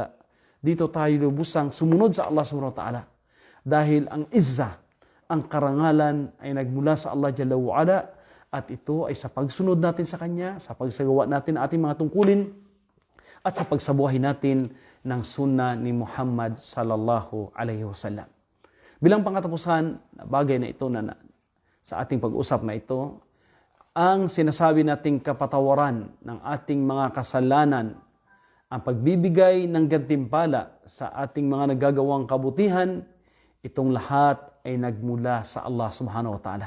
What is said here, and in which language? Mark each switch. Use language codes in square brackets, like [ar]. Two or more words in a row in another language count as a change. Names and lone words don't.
[tl] Dito tayo lubusang sumunod sa Allah [ar] سبحانه وتعالى. [tl] Dahil ang izza, ang karangalan ay nagmula sa Allah [ar] جل وعلا [tl] at ito ay sa pagsunod natin sa Kanya, sa pagsagawa natin ng ating mga tungkulin at sa pagsabuhay natin ng sunnah ni Muhammad [ar] صلى الله عليه وسلم. [tl] Bilang pangkatapusan, bagay na ito na sa ating pag-usap na ito, ang sinasabi nating kapatawaran ng ating mga kasalanan, ang pagbibigay ng gantimpala sa ating mga nagagawang kabutihan, itong lahat ay nagmula sa Allah [ar] سبحانه وتعالى.